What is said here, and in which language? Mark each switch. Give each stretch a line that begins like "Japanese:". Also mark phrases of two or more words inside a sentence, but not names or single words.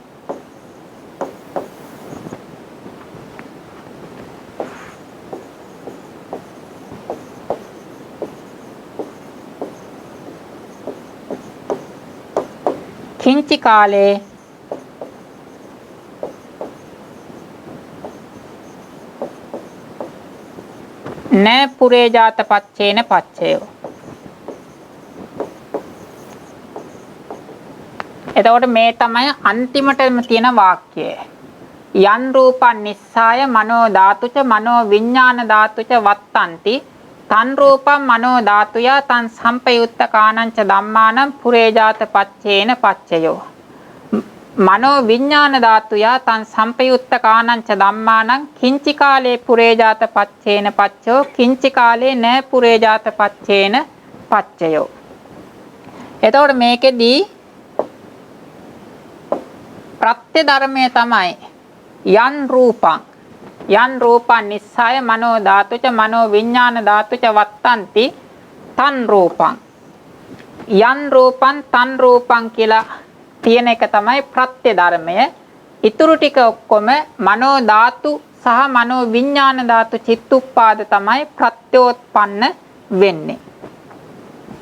Pali: කිංචි කාලේ න පුරේජාත පච්චේන පච්චයෝ.
Sinhala: එතකොට මේ තමයි අන්තිමටම තියෙන වාක්‍යය.
Pali: යන් රූපං නිස්සාය මනෝ ධාතුච මනෝ විඥාන ධාතුච වත්තන්ති තන් රූපං මනෝ ධාතුය තං සම්පයුත්තකානංච ධම්මානං පුරේජාත පච්චේන පච්චයෝ. මනෝ විඥාන ධාතුය තං සම්පයුත්තකානංච ධම්මානං කිංචි කාලේ පුරේජාත පච්චේන පච්චයෝ කිංචි කාලේ න පුරේජාත පච්චේන පච්චයෝ.
Sinhala: එතකොට මේකෙදී ප්‍රත්‍ය ධර්මය තමයි
Pali: යන් රූපං නිස්සාය මනෝ ධාතුච මනෝ විඥාන ධාතුච වත්තන්ති තන් රූපං යන් රූපං තන් රූපං
Sinhala: කියලා තියෙන එක තමයි ප්‍රත්‍ය ධර්මය. ඉතුරු ටික ඔක්කොම මනෝ ධාතු සහ මනෝ විඥාන ධාතු චිත්තුප්පාද තමයි ප්‍රත්‍යෝත්පන්න වෙන්නේ.